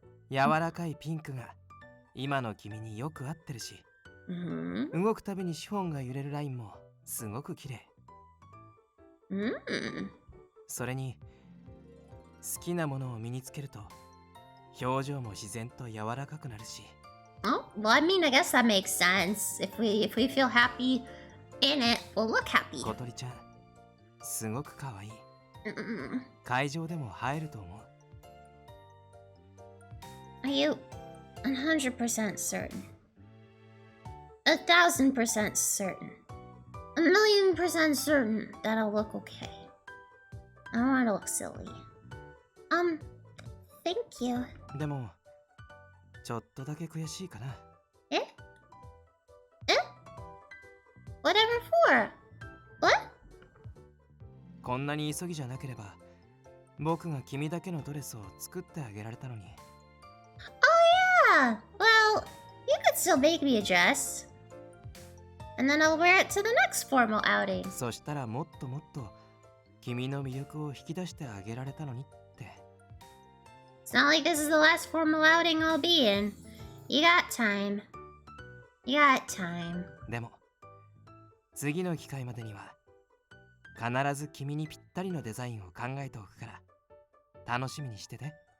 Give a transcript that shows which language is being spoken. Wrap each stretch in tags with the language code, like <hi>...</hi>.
<ja>柔らかいピンクが今の君によく合ってるし、動くたびにシフォンが揺れるラインもすごく綺麗。それに好きなものを身につけると表情も自然と柔らかくなるし。</ja> <en>Oh, well, I mean, I guess that makes sense. If we feel happy in it, we'll look happy.</en> <ja>小鳥ちゃん、すごく可愛い。会場でも映えると思う。</ja> <en>Are you 100% certain? 1,000% certain? 1,000,000% certain that I'll look okay? I don't want to look silly. Thank you.</en> <ja>でも、ちょっとだけ悔しいかな。え？</ja> <en>Whatever for? What?</en> <ja>こんなに急ぎじゃなければ、僕が君だけのドレスを作ってあげられたのに。</ja> <en>Oh yeah! Well, you could still make me a dress. And then I'll wear it to the next formal outing.</en> <ja>そしたらもっともっと君の魅力を引き出してあげられたのにって。</ja> <en>It's not like this is the last formal outing I'll be in. You got time. You got time.</en> <ja>でも、次の機会までには必ず君にぴったりのデザインを考えておくから楽しみにしてて。</ja>